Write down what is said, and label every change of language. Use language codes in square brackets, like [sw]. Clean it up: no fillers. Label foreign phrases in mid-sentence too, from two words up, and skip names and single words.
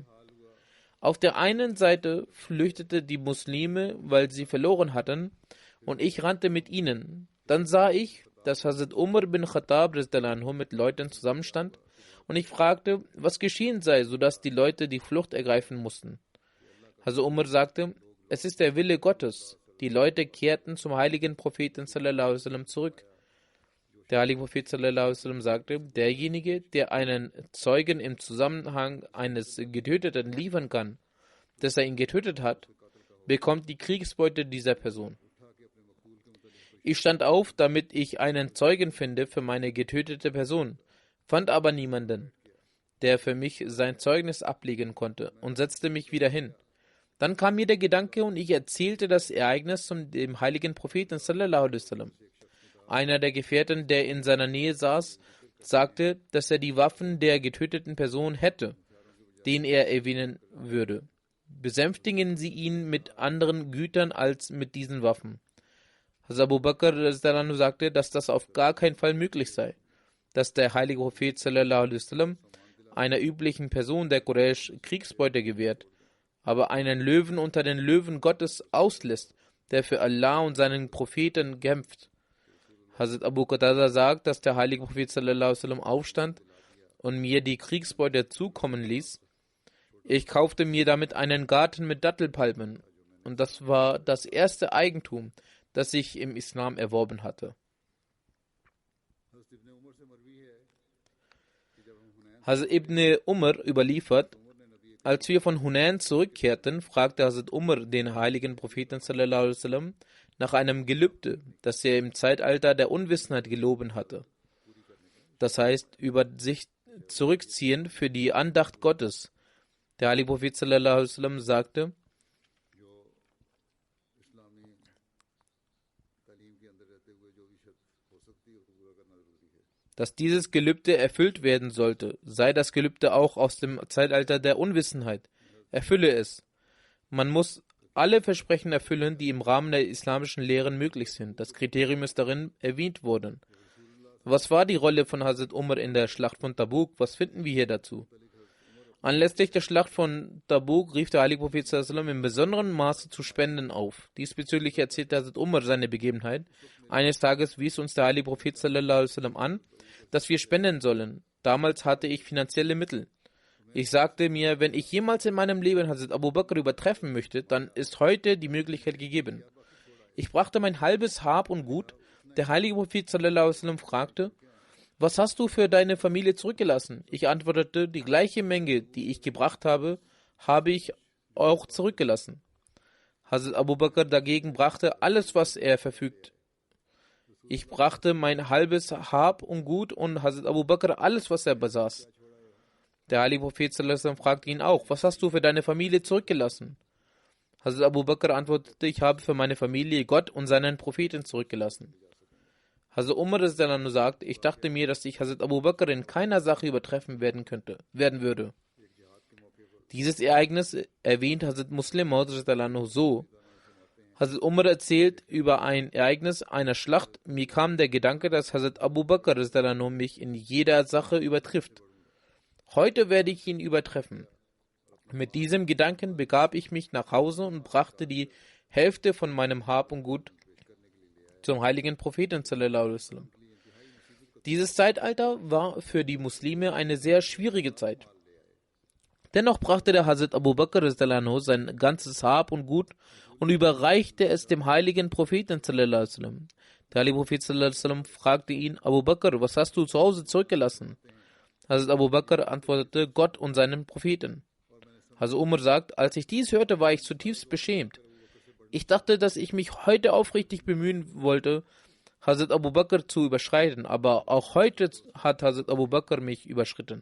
[de] Auf der einen Seite flüchtete die Muslime, weil sie verloren hatten, und ich rannte mit ihnen. Dann sah ich, dass Hazrat Umar bin Khattab mit Leuten zusammenstand, und ich fragte, was geschehen sei, sodass die Leute die Flucht ergreifen mussten. Hazrat Umar sagte, es ist der Wille Gottes. Die Leute kehrten zum heiligen Propheten [ar] صلى الله عليه وسلم [de] zurück. Der heilige Prophet [ar] صلى الله عليه وسلم [de] sagte, derjenige, der einen Zeugen im Zusammenhang eines Getöteten liefern kann, dass er ihn getötet hat, bekommt die Kriegsbeute dieser Person. Ich stand auf, damit ich einen Zeugen finde für meine getötete Person, fand aber niemanden, der für mich sein Zeugnis ablegen konnte, und setzte mich wieder hin. Dann kam mir der Gedanke und ich erzählte das Ereignis dem heiligen Propheten [ar] صلى الله عليه وسلم. [de] Einer der Gefährten, der in seiner Nähe saß, sagte, dass er die Waffen der getöteten Person hätte, den er erwähnen würde. Besänftigen Sie ihn mit anderen Gütern als mit diesen Waffen. Hazrat Abu Bakr sagte, dass das auf gar keinen Fall möglich sei, dass der heilige Prophet [ar] صلى الله عليه وسلم [de] einer üblichen Person der Quraysh Kriegsbeute gewährt, aber einen Löwen unter den Löwen Gottes auslässt, der für Allah und seinen Propheten kämpft. Hazrat Abu Qatada sagt, dass der heilige Prophet [ar] صلى الله عليه وسلم [de] aufstand und mir die Kriegsbeute zukommen ließ. Ich kaufte mir damit einen Garten mit Dattelpalmen, und das war das erste Eigentum, das ich im Islam erworben hatte. Hazrat Ibn Umar überliefert, als wir von Hunain zurückkehrten, fragte Hazrat Umar den heiligen Propheten [ar] صلى الله عليه وسلم [de] nach einem Gelübde, das er im Zeitalter der Unwissenheit geloben hatte. Das heißt, über sich zurückziehen für die Andacht Gottes. Der heilige Prophet [ar] صلى الله عليه وسلم [de] sagte, dass dieses Gelübde erfüllt werden sollte, sei das Gelübde auch aus dem Zeitalter der Unwissenheit. Erfülle es. Man muss alle Versprechen erfüllen, die im Rahmen der islamischen Lehren möglich sind. Das Kriterium ist darin erwähnt worden. Was war die Rolle von Hazrat Umar in der Schlacht von Tabuk? Was finden wir hier dazu? Anlässlich der Schlacht von Tabuk rief der Heilige Prophet [ar] صلى الله عليه وسلم [de] in besonderem Maße zu Spenden auf. Diesbezüglich erzählte Hazrat Umar seine Begebenheit. Eines Tages wies uns der Heilige Prophet [ar] صلى الله عليه وسلم [de] an, dass wir spenden sollen. Damals hatte ich finanzielle Mittel. Ich sagte mir, wenn ich jemals in meinem Leben Hazrat Abu Bakr übertreffen möchte, dann ist heute die Möglichkeit gegeben. Ich brachte mein halbes Hab und Gut. Der Heilige Prophet [ar] صلى الله عليه وسلم [de] fragte, was hast du für deine Familie zurückgelassen? Ich antwortete, die gleiche Menge, die ich gebracht habe, habe ich auch zurückgelassen. Hazrat Abu Bakr dagegen brachte alles, was er verfügt. Ich brachte mein halbes Hab und Gut und Hazrat Abu Bakr alles, was er besaß. Der Heilige Prophet [ar] صلى الله عليه وسلم [de] fragte ihn auch, was hast du für deine Familie zurückgelassen? Hazrat Abu Bakr antwortete, ich habe für meine Familie Gott und seinen Propheten zurückgelassen. Hazrat Umar sagt, ich dachte mir, dass ich Hazrat Abu Bakr in keiner Sache übertreffen werden würde. Dieses Ereignis erwähnt Hazrat Muslim Maud so. Hazrat Umar erzählt über ein Ereignis einer Schlacht. Mir kam der Gedanke, dass Hazrat Abu Bakr mich in jeder Sache übertrifft. Heute werde ich ihn übertreffen. Mit diesem Gedanken begab ich mich nach Hause und brachte die Hälfte von meinem Hab und Gut zum heiligen Propheten [ar] صلى الله عليه وسلم. [de] Dieses Zeitalter war für die Muslime eine sehr schwierige Zeit. Dennoch brachte der Hazrat Abu Bakr sein ganzes Hab und Gut und überreichte es dem heiligen Propheten [ar] صلى الله عليه وسلم. [de] Der heilige Prophet [ar] صلى الله عليه وسلم [de] fragte ihn, Abu Bakr, was hast du zu Hause zurückgelassen? Hazrat Abu Bakr antwortete, Gott und seinen Propheten. Hazrat Umar sagt, als ich dies hörte, war ich zutiefst beschämt. Ich dachte, dass ich mich heute aufrichtig bemühen wollte, Hazrat Abu Bakr zu überschreiten, aber auch heute hat Hazrat Abu Bakr mich überschritten.